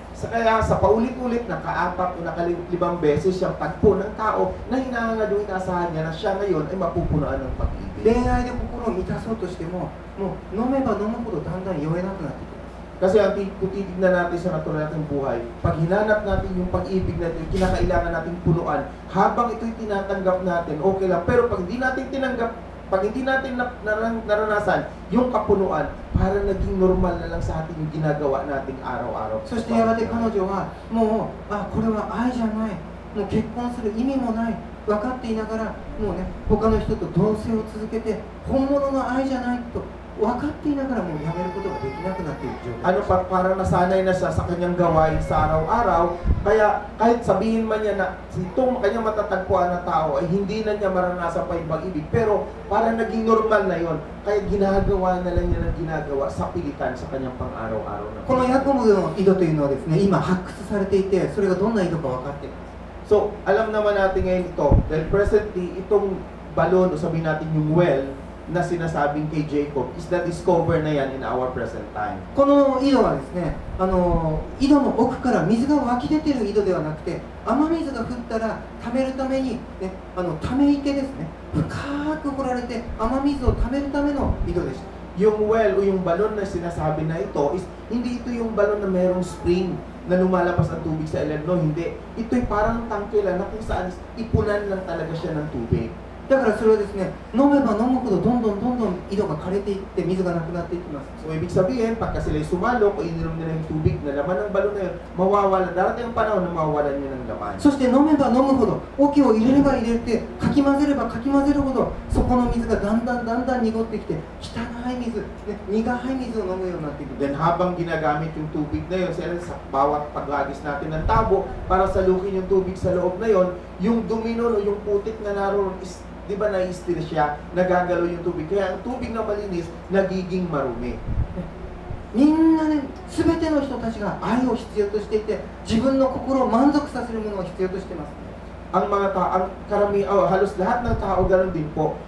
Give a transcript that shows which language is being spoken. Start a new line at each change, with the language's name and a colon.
Filipino: Kaya sa paulit-ulit, naka-4 o naka-5 beses siyang tagpo ng tao na hinahangad yung inaasahan niya na siya ngayon ay mapupunuan ng pag-ibig.
Japanese: 恋愛で心を満たそうとしても、もう飲めば飲むほどだんだん酔えなくなってくる。
Filipino: Kasi kung titignan natin sa natural nating buhay, pag hinanap natin yung pag-ibig natin, yung kinakailangan nating punuan, habang ito'y tinatanggap natin, okay lang. Pero pag hindi natin tinanggap, pag hindi natin naranasan yung kapunuan, para naging normal na lang sa atin yung ginagawa nating araw-araw.
Japanese: そしてやがて彼女はもう、これは愛じゃない、もう結婚する意味もない分かっていながら、もうね、他の人と同棲を続けて本物の愛じゃないと分かっていながらもうやめることができなくなっている状態。
Filipino: Ano pa, parang nasanay na siya sa kanyang gawain sa araw-araw, kaya kahit sabihin man niya na itong kanyang matatagpuan na tao ay hindi na niya maranasan pa yung pag-ibig, pero parang naging normal na yon, kaya ginagawa na lang niya ng ginagawa sa pilitan sa kanyang pang-araw-araw na.
Japanese: このヤコブの井戸というのはですね、今発掘されていて、それがどんな井戸か分かっています。
Filipino: So, alam naman natin ngayon ito, dahil presently, itong balon, o sabihin natin yung well, na sinasabing kay Jacob is na-discover na yan
English: in our present time.
Japanese: この井戸はですね、井戸の奥から水が湧き出ている井戸ではなくて、雨水が降ったら溜めるために、ね、ため池ですね、深く掘られて雨水を溜めるための井戸でした。
Filipino: Yung well o yung balon na sinasabi na ito is hindi ito yung balon na merong spring na lumalabas ang tubig sa ilalim. No, hindi. Ito'y parang tangke lang na kung saan ipunan lang talaga siya ng tubig.
Japanese: だからそれはですね、飲めば飲むほどどんどん井戸が枯れていって水がなくなっていきます。
Filipino: So, ibig sabihin, pagka sila'y sumalok o ininom nila yung tubig na laman ng balon na yun, mawawala. Darating ang panahon na mawawalan niya ng laman.
Japanese: そして飲めば飲むほど、桶を入れれば入れて、かき混ぜればかき混ぜるほど、そこの水がだんだん濁ってきて、汚い水、ね、苦い水を飲むようになっていく。
Filipino: Then habang ginagamit yung tubig na yun, sa bawat paghagis natin ng tabo para salukin yung tubig sa loob na yun, yung dumi nun o yung putik na naroon is, di ba na-stir siya, nagagalaw yung tubig. Kaya ang tubig na malinis, nagiging marumi.
Japanese: みんなね、すべての人たちが愛を必要としていて、自分の心を満足させるものを必要としています。
Filipino: Ang mga tao, halos lahat ng tao ganun din po.